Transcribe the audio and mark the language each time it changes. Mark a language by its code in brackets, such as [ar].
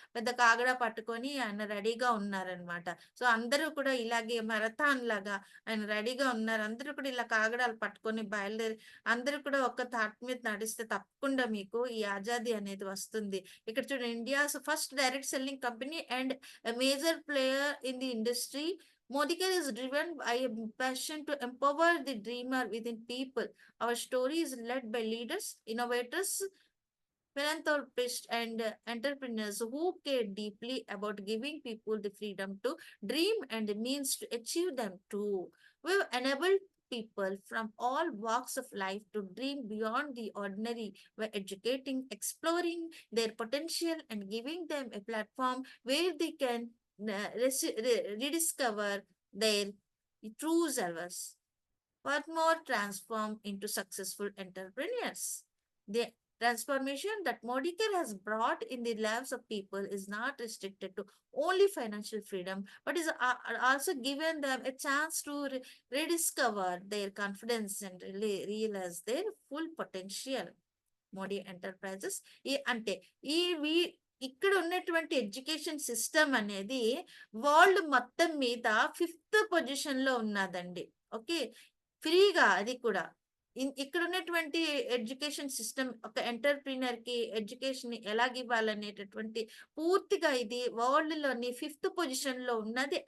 [te] పెద్ద కాగడా పట్టుకొని ఆయన రెడీగా ఉన్నారన్నమాట. సో, అందరూ కూడా ఇలాగే మారథాన్ లాగా ఆయన రెడీగా ఉన్నారు. అందరూ కూడా ఇలా కాగడాలు పట్టుకొని బయలుదేరి అందరూ కూడా ఒక తాటి మీద నడిస్తే తప్పకుండా మీకు ఈ ఆజాదీ అనేది వస్తుంది. ఇక్కడ చూడండి, [en] India's first direct selling company and a major player in the industry. Modicare is driven by a passion to empower the dreamer within people. Our story is led by leaders, innovators, philanthropists, and entrepreneurs who care deeply about giving people the freedom to dream and the means to achieve them too. We've enabled people from all walks of life to dream beyond the ordinary by educating, exploring their potential, and giving them a platform where they can rediscover their true selves. What more transform into successful entrepreneurs? The transformation that Modicare has brought in the lives of people is not restricted to only financial freedom, but is also given them a chance to rediscover their confidence and realize their full potential. [te] Modi enterprises అంటే ఇక్కడ ఉన్నటువంటి education system అనేది world మొత్తం మీద 5th position లో ఉన్నదండి. Okay, ఫ్రీగా అది కూడా. ఇక్కడ ఉన్నటువంటి ఎడ్యుకేషన్ సిస్టమ్ ఒక ఎంటర్‌ప్రెన్యూర్ కి ఎడ్యుకేషన్ ఎలాగివ్వాలనేటటువంటి పూర్తిగా ఇది వరల్డ్ లోని 5th పొజిషన్ లో ఉన్నది.